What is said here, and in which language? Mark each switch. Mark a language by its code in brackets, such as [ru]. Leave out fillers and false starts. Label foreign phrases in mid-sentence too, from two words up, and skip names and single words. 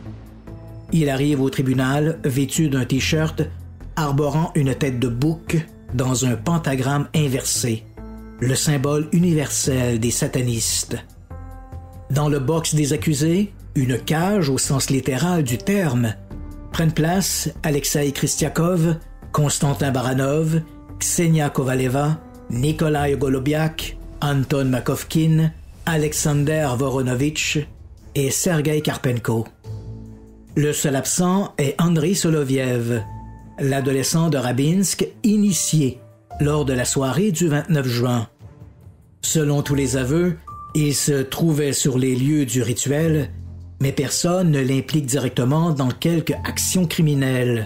[fr] Il arrive au tribunal vêtu d'un t-shirt arborant une tête de bouc dans un pentagramme inversé, le symbole universel des satanistes. Dans le box des accusés, une cage au sens littéral du terme, prennent place Alexei Kristiakov, Konstantin Baranov, Ksenia Kovaleva, Nikolai Ogolobiak, Anton Makovkin, Alexander Voronovitch et Sergei Karpenko. Le seul absent est Andrei Soloviev, l'adolescent de Rabinsk initié lors de la soirée du 29 juin. Selon tous les aveux, il se trouvait sur les lieux du rituel, mais personne ne l'implique directement dans quelque action criminelle.